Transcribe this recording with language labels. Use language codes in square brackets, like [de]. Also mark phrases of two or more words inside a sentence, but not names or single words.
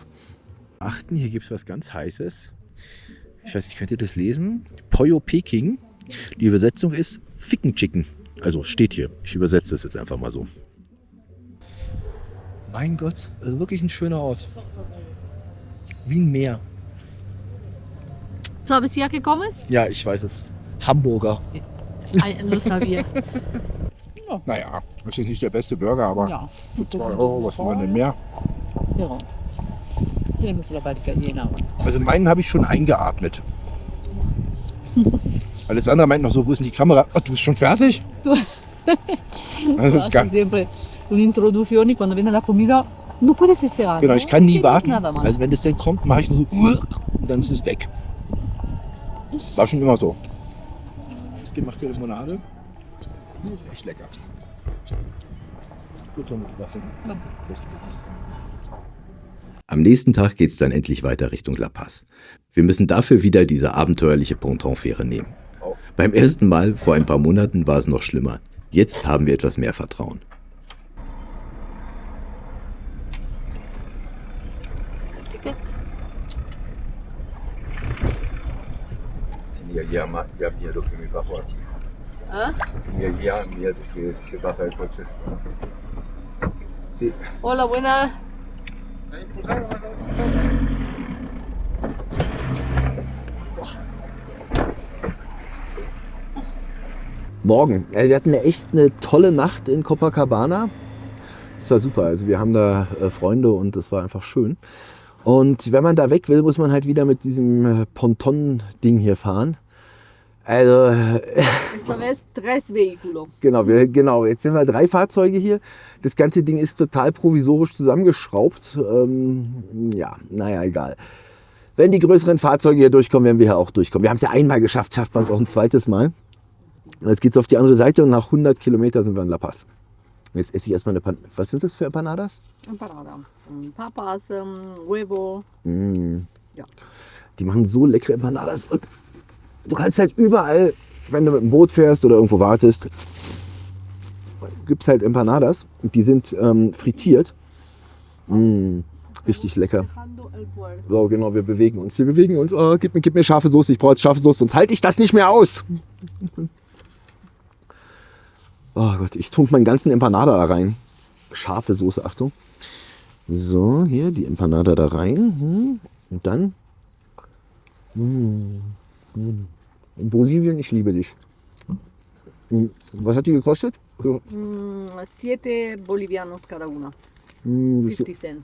[de] Achten, hier gibt es was ganz Heißes. Ich weiß nicht, könnt ihr das lesen? Pollo Peking. Die Übersetzung ist Ficken Chicken. Also steht hier. Ich übersetze das jetzt einfach mal so. Mein Gott, also wirklich ein schöner Ort. Wie ein Meer. [es] ¿Sabes ya qué comes? [de] Ja, ich weiß es. Hamburger. [es] Ay, lo sabía. [de] Naja, das ist nicht der beste Burger, aber Ja. 2 €, was will man denn mehr? [es] Pero tenemos la barriga llena ahora. [de] Also meinen habe ich schon eingeatmet. Alessandra meint noch so, wo ist denn die Kamera? Ach, du bist schon fertig? [es] Tú [de] Das ist gar, [es] siempre una introducción y cuando viene la comida no puedes esperar. [de] genau, ich kann nie warten. [es] Nada más. [de] Also wenn das dann kommt, mache ich nur so und dann ist es weg. War schon immer so. Das gemachte Limonade. Die ist echt lecker. Gut, mit Wasser. Am nächsten Tag geht's dann endlich weiter Richtung La Paz. Wir müssen dafür wieder diese abenteuerliche Pontonfähre nehmen. Beim ersten Mal vor ein paar Monaten war es noch schlimmer. Jetzt haben wir etwas mehr Vertrauen. [es] Ya miedo que me bajo aquí. ¿Ah? Ya miedo que se baja el coche. Sí. Hola, buena. [de] Morgen. Wir hatten echt eine tolle Nacht in Copacabana. Das war super. Also wir haben da Freunde und das war einfach schön. Und wenn man da weg will, muss man halt wieder mit diesem Ponton-Ding hier fahren. Also, [es] Esta vez 3 vehículos. [de] genau, jetzt sind wir 3 Fahrzeuge hier. Das ganze Ding ist total provisorisch zusammengeschraubt. Ja, naja, egal. Wenn die größeren Fahrzeuge hier durchkommen, werden wir hier auch durchkommen. Wir haben es ja einmal geschafft, schafft man es auch ein zweites Mal. Jetzt geht es auf die andere Seite und nach 100 Kilometern sind wir in La Paz. Jetzt esse ich erstmal eine Panade. Was sind das für Empanadas? [es] Empanada. Papas, huevo. [de] Ja. Die machen so leckere Empanadas. Und du kannst halt überall, wenn du mit dem Boot fährst oder irgendwo wartest, gibt es halt Empanadas. Und die sind frittiert. Richtig lecker. So, genau, wir bewegen uns. Oh, gib mir scharfe Soße, ich brauche jetzt scharfe Soße, sonst halte ich das nicht mehr aus. Oh Gott, ich tunke meinen ganzen Empanada da rein. Scharfe Soße, Achtung. So, hier die Empanada da rein. Und dann. In Bolivien, ich liebe dich. Was hat die gekostet? [es] 7 bolivianos cada una. 50 cents.